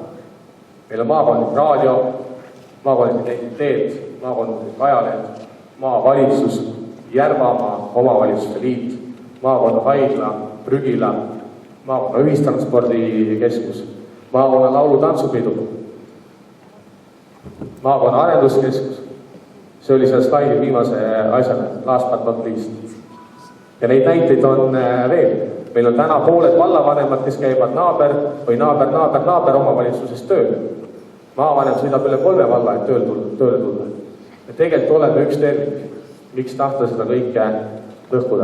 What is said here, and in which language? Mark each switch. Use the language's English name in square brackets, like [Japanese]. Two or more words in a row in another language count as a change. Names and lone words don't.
[Estonian] Meil on maakondlik raadio, maakondlik identiteet, maakondlik ajalehed, maavalitsus, Järvamaa omavalitsuste liit, maakonna haigla, prügila, maakonna ühistranspordikeskus, maakonna laulu-tantsupidu, maakonna arenduskeskus. See oli seal slaidil viimase asjana, [English] last but not least. [Estonian] Ja neid näiteid on veel. Meil on täna pooled vallavanemad, kes käivad naaber omavalitsusest tööl. Maavanem sõidab üle 3 valla, et tööle tulla. Ja tegelikult oleme üks tervik. Miks tahta seda kõike lõhkuda?